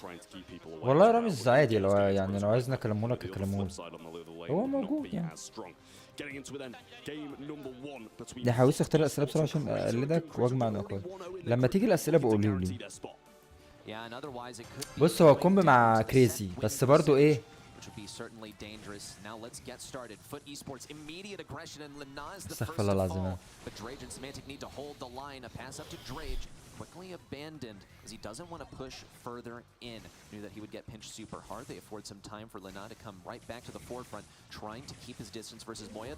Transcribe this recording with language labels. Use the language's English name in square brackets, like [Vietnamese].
[English] Trying to keep people away. [Arabic] والله رامز عادي، لو يعني لو عايزنا اكلمه لك اكلمه لك. هو موجود يعني. [English] Getting into it then. Game number 1 between. [Arabic] يا حويس اختار الاسئله بسرعه عشان اقلدك واجمع نقاط. لما تيجي الاسئله بقولوا لي. [English] Yeah, and otherwise it could be [Arabic] بص هو كومب مع كريزي بس برضو ايه؟ [English] which would be certainly dangerous. Now let's get started. Foot Esports immediate aggression and Lina is the [Arabic] استغفر [English] first [Arabic] الله [English] to [Arabic] العظيم. [English] fall. But Drage and Semantic need to hold the line. A pass up to Drage, quickly abandoned as he doesn't want to push further in. Knew that he would get pinched super hard. They afford some time for Lina to come right back to the forefront, trying to keep his distance versus Moya.